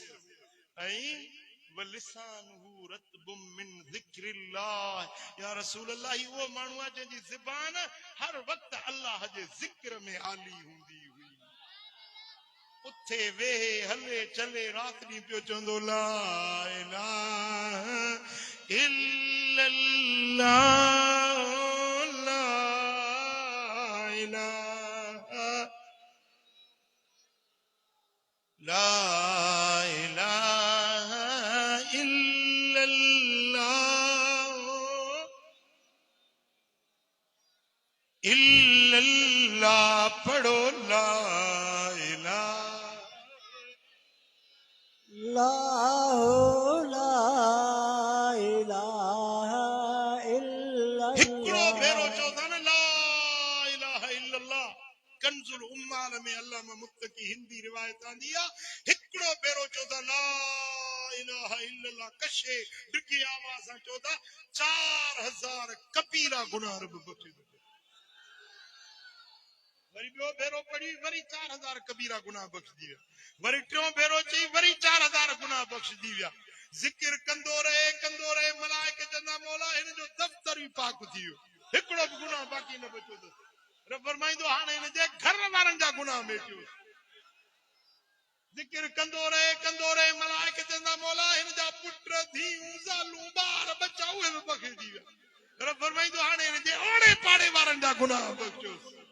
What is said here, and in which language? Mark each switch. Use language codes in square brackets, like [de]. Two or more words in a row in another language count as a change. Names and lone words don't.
[ar] ऐं ولسانه رطب من ذكر الله يا رسول الله [sd] वो माण्हू आहे जंहिंजी ज़ुबान हर वक्त अल्लाह जे ज़िक्र में आली हूंदी हुई उथे वेहे हले चले रात ॾींहुं पियो चवंदो [ar] لا إله إلا الله لا إله لا إله إلا الله पढ़ो لا إله لا إله [sd] हिकिड़ो भेरो [ar] इल्लल्लाह [sd] चवंदा न [ar] لا إله إلا الله [sd] कंजुल उम्माल में अल्लामा मुत्तकी हिंदी रिवायत आंदी आहे हिकिड़ो भेरो चवंदा [ar] لا إله إلا الله [sd] कशे डिघी आवाज़ सां चवंदा 4000 कबीरा गुनाह रब बख़्शे थो वरी ॿियो भेरो पढ़ी वरी 4000 कबीरा गुनाह बख़्शजी विया वरी टियों भेरो चई वरी 4000 गुनाह बख़्शजी विया ज़िक्र कंदो रहे मलाइके चवंदा मौला हिन जो दफ़्तर ई पाक थी वियो हिकिड़ो बि गुनाह बाक़ी न बचो अथसि रब फरमाईंदो हाणे हिन जे घर वारनि जा गुनाह मेटियो ज़िक्र कंदो रहे मलाइके चवंदा मौला हिन जा पुट धीअरूं ज़ालूं ॿार बच्चा उहे बि बख़्शजी विया रब फरमाईंदो हाणे हिन जे ओड़े पाड़े वारनि जा गुनाह बख़्शोसि